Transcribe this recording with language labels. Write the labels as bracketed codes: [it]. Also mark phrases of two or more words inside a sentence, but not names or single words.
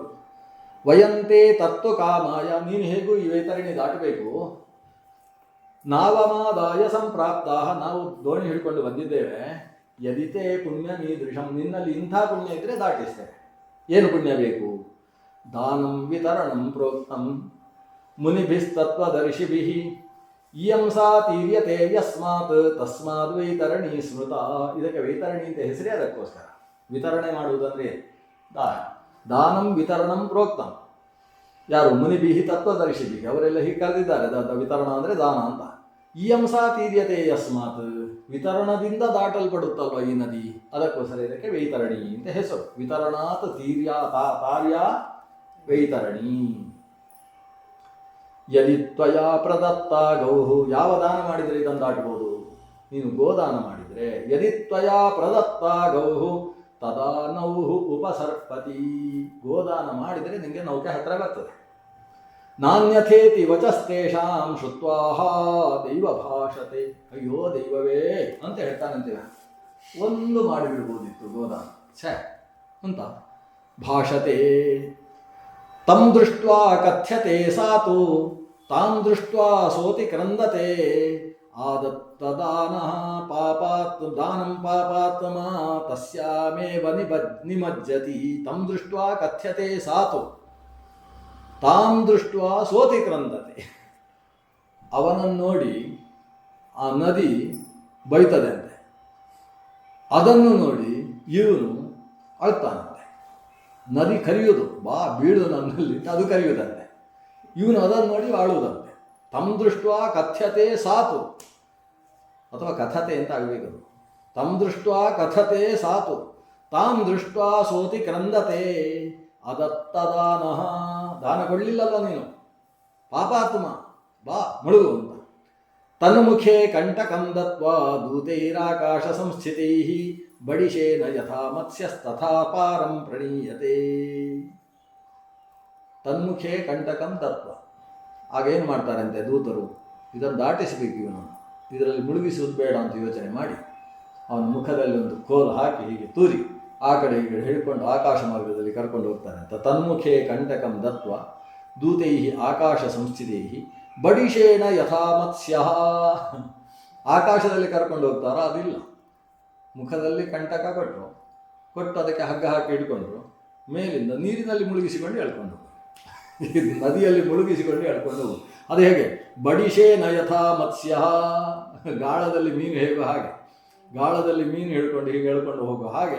[sa] ವಯಂತೆ ತತ್ವ ಕಾಮಾಯ, [kn] ನೀನು ಹೇಗೂ ಈ ವೈತರಣಿ ದಾಟಬೇಕು. [sa] ನಾವಮಾದಾಯ ಸಂಪ್ರಾಪ್ತ, [kn] ನಾವು ದೋಣಿ ಹಿಡ್ಕೊಂಡು ಬಂದಿದ್ದೇವೆ. [sa] ಯದಿತೆ ಪುಣ್ಯ ಮೀದೃಶಂ, [kn] ನಿನ್ನಲ್ಲಿ ಇಂಥ ಪುಣ್ಯ ಇದ್ದರೆ ದಾಟಿಸ್ತೇವೆ. ಏನು ಪುಣ್ಯ ಬೇಕು? [sa] ದಾನಂ ವಿತರಣಂ ಪ್ರೋಕ್ತಂ ಮುನಿಭಿಸ್ತತ್ವದರ್ಶಿಭಿಃ ಇಯಂ ಸಾ ತೀರ್ಯತೆ ಯಸ್ಮಾತ್ ತಸ್ಮಾತ್ ವೈತರಣಿ ಸ್ಮೃತ. [kn] ಇದಕ್ಕೆ ವೈತರಣಿ ಅಂತ ಹೆಸರೇ ಅದಕ್ಕೋಸ್ಕರ. ವಿತರಣೆ ಮಾಡುವುದಂದ್ರೆ [sa] ದಾನಂ ವಿತರಣಂ ಪ್ರೋಕ್ತಂ. [kn] ಯಾರು? [sa] ಮುನಿಭಿಹಿ ತತ್ವದರ್ಶಿಭಿಹಿ, [kn] ಅವರೆಲ್ಲ ಹೀಗೆ ಕರೆದಿದ್ದಾರೆ. ವಿತರಣ ಅಂದರೆ ದಾನ ಅಂತ. [sa] ಇಯಂ ಸಾ ತೀರ್ಯತೆ ಯಸ್ಮಾತ್, [kn] ವಿತರಣದಿಂದ ದಾಟಲ್ಪಡುತ್ತಲ್ವ ಈ ನದಿ, ಅದಕ್ಕೋಸ್ಕರ ಇದಕ್ಕೆ ವೈತರಣಿ ಅಂತ ಹೆಸರು. [sa] ವಿತರಣಾತ್ ತೀರ್ಯ ತಾರ್ಯ ವೈತರಣಿ. ಯದಿ ತ್ವಯಾ ಪ್ರದತ್ತ ಗೌಹು, [kn] ಯಾವ ದಾನ ಮಾಡಿದರೆ ಇದನ್ನು ದಾಟಬಹುದು? ನೀನು ಗೋದಾನ ಮಾಡಿದರೆ. [sa] ಯದಿ ತ್ವಯಾ ಪ್ರದತ್ತ ಗೌಹು ತದಾ ನೌಹು ಉಪಸರ್ಪತಿ, [kn] ಗೋದಾನ ಮಾಡಿದರೆ ನಿಮಗೆ ನೌಕೆ ಹತ್ತಿರ ಬರ್ತದೆ. [sa] ನಾಣ್ಯಥೇತಿ ವಚಸ್ತೇಷಾಂ ಶುತ್ವಾಹ ದೈವ ಭಾಷತೆ. [kn] ಅಯ್ಯೋ ದೈವವೇ ಅಂತ ಹೇಳ್ತಾನಂತೀವ. ಒಂದು ಮಾಡಿಬಿಡ್ಬೋದಿತ್ತು ಗೋದಾನ, ಛೇ ಅಂತ. [sa] ಭಾಷತೆ ತಂ ದೃಷ್ಟ್ವಾ ಕಥ್ಯತೆ ಸಾತು ತಾಂ ದೃಷ್ಟ್ವಾ ಸೋತಿ ಕ್ರಂದತೆ ಆದತ್ತದಾನಃ ದಾನಂ ಪಾಪಾತ್ಮ ತಸ್ಯಾಮೇವ ನಿಮಜ್ಜತಿ. ತಂ ದೃಷ್ಟ್ವಾ ಕಥ್ಯತೆ ಸಾತು ತಾಂ ದೃಷ್ಟ್ವಾ ಸೋತಿ ಕ್ರಂದತೆ. [kn] ಅವನನ್ನು ನೋಡಿ ಆ ನದಿ ಬೈತದೆ ಅಂತೆ. ಅದನ್ನು ನೋಡಿ ಇವನು ಅಳ್ತಾನಂತೆ. ನದಿ ಕರೆಯುವುದು, ಬಾ ಬೀಳು ನನ್ನಲ್ಲಿ, ಅದು ಕರೆಯುವುದಂತೆ. ಇವನು ಅದನ್ನು ನೋಡಿ ಆಳುವುದಂತೆ. [sa] ತಂ ದೃಷ್ಟ್ವಾ ಕಥ್ಯತೆ ಸಾತು, [kn] ಅಥವಾ ಕಥತೆ ಅಂತ ಆಗಬೇಕು. [sa] ತಂ ದೃಷ್ಟ್ವಾ ಕಥತೆ ಸಾತು ತಾಂ ದೃಷ್ಟ್ವಾ ಸೋತಿ ಕ್ರಂದತೆ ಅದತ್ತದಾನಃ. [kn] ದಾನ ಕೊಡಲಿಲ್ಲಲ್ಲ ನೀನು, ಪಾಪಾತ್ಮ, ಬಾ ಮುಳುಗು ಅಂತ. [sa] ತನ್ಮುಖೇ ಕಂಟಕಂ ದತ್ವಾ ದೂತೈರಾಕಾಶ ಸಂಸ್ಥಿತೈಃ ಬಡಿಶೇನ ಯಥಾ ಮತ್ಸ್ಯಸ್ತಥಾ ಪಾರಂ ಪ್ರಣೀಯತೆ. ತನ್ಮುಖೇ ಕಂಟಕಂ ದತ್ವ. [kn] ಆಗೇನು ಮಾಡ್ತಾರಂತೆ ದೂತರು? ಇದನ್ನು ದಾಟಿಸಬೇಕು, ಇವನನ್ನು ಇದರಲ್ಲಿ ಮುಳುಗಿಸುವುದು ಬೇಡ ಅಂತ ಯೋಚನೆ ಮಾಡಿ ಅವನ ಮುಖದಲ್ಲಿ ಒಂದು ಕೋಲು ಹಾಕಿ ಹೀಗೆ ತೂರಿ ಆ ಕಡೆ ಈ ಕಡೆ ಹಿಡ್ಕೊಂಡು ಆಕಾಶ ಮಾರ್ಗದಲ್ಲಿ ಕರ್ಕೊಂಡು ಹೋಗ್ತಾನೆ ಅಂತ. [sa] ತನ್ಮುಖೇ ಕಂಟಕಂ ದತ್ವ ದೂತೈ ಆಕಾಶ ಸಂಸ್ಥಿತೈ ಬಡಿಶೇನ ಯಥಾ ಮತ್ಸ್ಯ. [kn] ಆಕಾಶದಲ್ಲಿ ಕರ್ಕೊಂಡು ಹೋಗ್ತಾರ? ಅದಿಲ್ಲ. ಮುಖದಲ್ಲಿ ಕಂಟಕ ಕೊಟ್ಟು ಅದಕ್ಕೆ ಹಗ್ಗ ಹಾಕಿ ಹಿಡ್ಕೊಂಡ್ರು, ಮೇಲಿಂದ ನೀರಿನಲ್ಲಿ ಮುಳುಗಿಸಿಕೊಂಡು ಎಳ್ಕೊಂಡು ಹೋಗು, ನದಿಯಲ್ಲಿ ಮುಳುಗಿಸಿಕೊಂಡು ಎಳ್ಕೊಂಡು ಹೋಗು. ಅದು ಹೇಗೆ? [sa] ಬಡಿಶೇನ ಯಥಾ ಮತ್ಸ್ಯ, [kn] ಗಾಳದಲ್ಲಿ ಮೀನು ಹೇಗೋ ಹಾಗೆ, ಗಾಳದಲ್ಲಿ ಮೀನು ಹಿಡ್ಕೊಂಡು ಹೀಗೆ ಎಳ್ಕೊಂಡು ಹೋಗೋ ಹಾಗೆ.